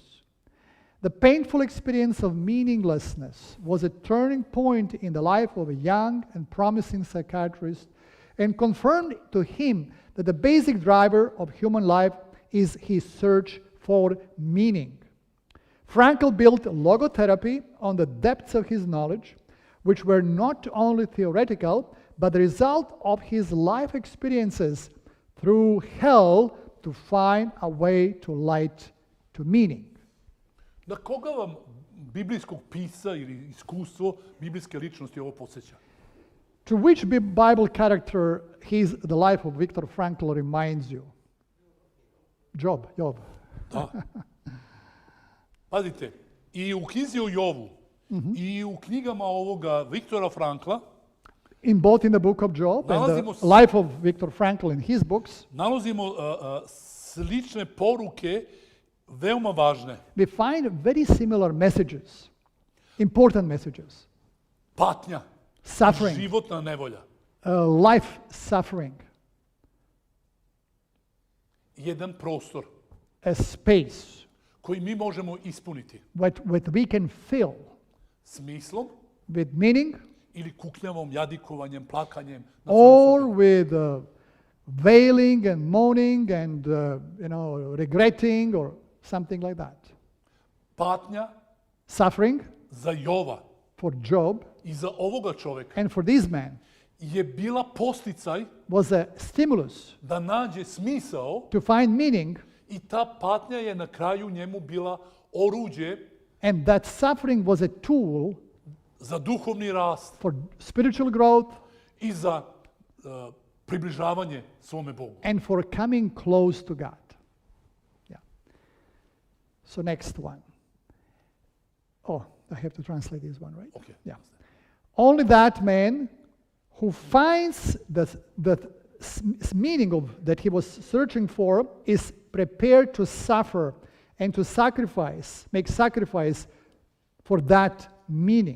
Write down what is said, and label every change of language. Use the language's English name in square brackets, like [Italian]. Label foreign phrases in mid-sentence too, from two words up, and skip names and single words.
[English] The painful experience of meaninglessness was a turning point in the life of a young and promising psychiatrist and confirmed to him that the basic driver of human life is his search for meaning. Frankl built logotherapy on the depths of his knowledge, which were not only theoretical, but the result of his life experiences through hell to find a way to light, to meaning. [Serbian] Na koga vam biblijskog pisa ili iskustvo biblijske ličnosti ovo podsjeća? [English] To which Bible character the life of Viktor Frankl reminds you? Job. [Serbian] Da. Pazite, i u knjizi o Jovu, i u knjigama ovoga Viktora Frankla, [English] both in the book of Job and the life of Viktor Frankl in his books, [Serbian] nalazimo slične poruke, veoma važne. [English] We find very similar messages, important messages. [Serbian] Patnja, [English] suffering, [Serbian] životna nevolja. [English] Life suffering. [Serbian] Jedan prostor. [English] A space. [Serbian] Koji mi možemo ispuniti. [English] What we can fill. [Serbian] Smislom. [English] With meaning. [Serbian] Ili kuknjavom, jadikovanjem, plakanjem. [English] Or with wailing and moaning and regretting or something like that. [Serbian] Patnja. [English] Suffering. [Serbian] Za Jova. [English] For Job. [Serbian] I za ovoga čoveka. [English] And for this man. [Serbian] Je bila posticaj. [English] Was a stimulus. [Serbian] Da nađe smisao. [English] To find meaning. [Serbian] I ta patnja je na kraju njemu bila oruđe. [English] And that suffering was a tool. [Serbian] Za duhovni rast. [English] For spiritual growth. [Serbian] I za približavanje svome Bogu. [English] And for coming close to God. Yeah. So next one. Oh, I have to translate this one, right? Okay. Yeah. Only that man who finds the meaning of that he was searching for is prepared to suffer and to make sacrifice for that meaning.